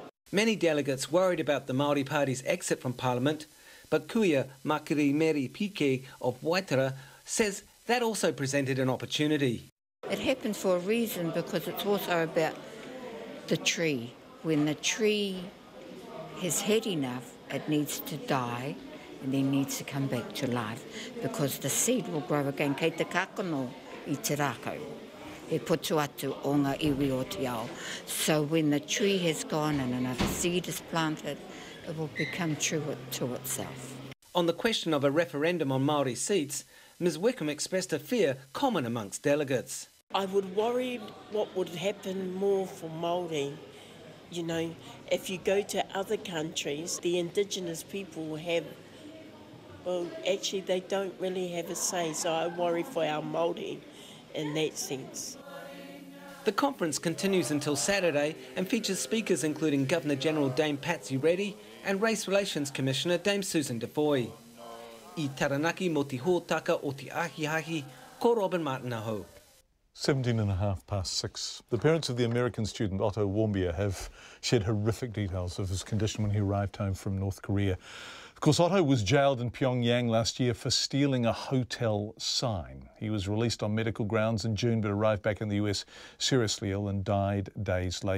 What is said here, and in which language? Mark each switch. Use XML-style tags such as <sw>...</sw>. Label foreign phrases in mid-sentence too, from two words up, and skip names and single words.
<en>Many delegates worried about the Māori Party's exit from Parliament, but Kuia Makiri Meri Pike of Waitara says that also presented an opportunity. It happened for a reason, because it's also about the tree. When the tree has had enough, it needs to die and then needs to come back to life, because the seed will grow again.</en> <mi>Kei te kakono I te rākau, e putu atu o ngā iwi o te ao.</mi> <en>So when the tree has gone and another seed is planted, it will become true to itself. On the question of a referendum on Māori seats, Ms Wickham expressed a fear common amongst delegates. I would worry what would happen more for Māori. You know, if you go to other countries, the Indigenous people have, well, actually they don't really have a say, so I worry for our Māori in that sense. The conference continues until Saturday and features speakers including Governor-General Dame Patsy Reddy and Race Relations Commissioner Dame Susan Defoe.</en> <mi>I Taranaki mo te hōtaka o te ahiahi, ko Robin Martin aho.</mi> <en>6:17. The parents of the American student Otto Warmbier have shared horrific details of his condition when he arrived home from North Korea. Of course, Otto was jailed in Pyongyang last year for stealing a hotel sign. He was released on medical grounds in June but arrived back in the US seriously ill and died days later.</en>